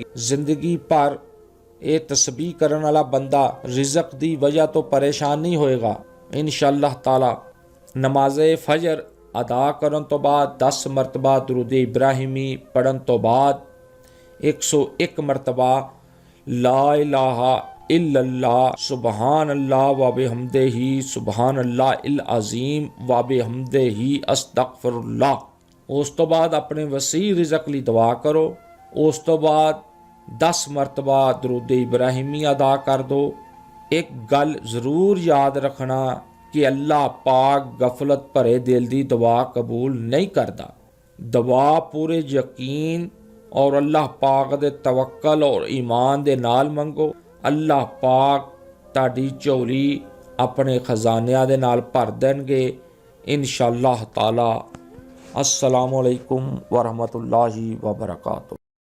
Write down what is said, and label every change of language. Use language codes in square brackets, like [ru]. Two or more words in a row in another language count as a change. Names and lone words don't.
[pa] ਜ਼ਿੰਦਗੀ ਭਰ ਇਹ ਤਸਬੀਹ ਕਰਨ ਵਾਲਾ ਬੰਦਾ ਰਿਜ਼ਕ ਦੀ ਵਜ੍ਹਾ ਤੋਂ ਪਰੇਸ਼ਾਨ ਨਹੀਂ ਹੋਏਗਾ [ar] إن شاء الله تعالى. [pa] ਨਮਾਜ਼ ਫਜਰ ਅਦਾ ਕਰਨ ਤੋਂ ਬਾਅਦ 10 ਮਰਤਬਾ ਦਰੂਦ ਇਬਰਾਹਿਮੀ ਪੜ੍ਹਨ ਤੋਂ ਬਾਅਦ 101 ਮਰਤਬਾ [ar] لا إله إلا الله سبحان الله وبحمده سبحان الله العظيم وبحمده أستغفر الله. [pa] ਉਸ ਤੋਂ ਬਾਅਦ ਆਪਣੇ ਵਸੀ ਰਿਜ਼ਕ ਲਈ ਦੁਆ ਕਰੋ। ਉਸ ਤੋਂ ਬਾਅਦ 10 ਮਰਤਬਾ ਦਰੂਦ ਇਬਰਾਹਿਮੀ ਅਦਾ ਕਰ ਦੋ। ਇੱਕ ਗੱਲ ਜ਼ਰੂਰ ਯਾਦ ਰੱਖਣਾ ਕਿ ਅੱਲਾਹ ਪਾਕ ਗਫਲਤ ਭਰੇ ਦਿਲ ਦੀ ਦੁਆ ਕਬੂਲ ਨਹੀਂ ਕਰਦਾ। ਦੁਆ ਪੂਰੇ ਯਕੀਨ ਔਰ ਅੱਲਾਹ ਪਾਕ ਦੇ ਤਵੱਕਲ ਔਰ ਈਮਾਨ ਦੇ ਨਾਲ ਮੰਗੋ। ਅੱਲਾਹ ਪਾਕ ਤੁਹਾਡੀ ਝੋਲੀ ਆਪਣੇ ਖਜ਼ਾਨਿਆਂ ਦੇ ਨਾਲ ਭਰ ਦੇਣਗੇ [ar] إن شاء الله تعالى. السلام عليكم ورحمة الله وبركاته.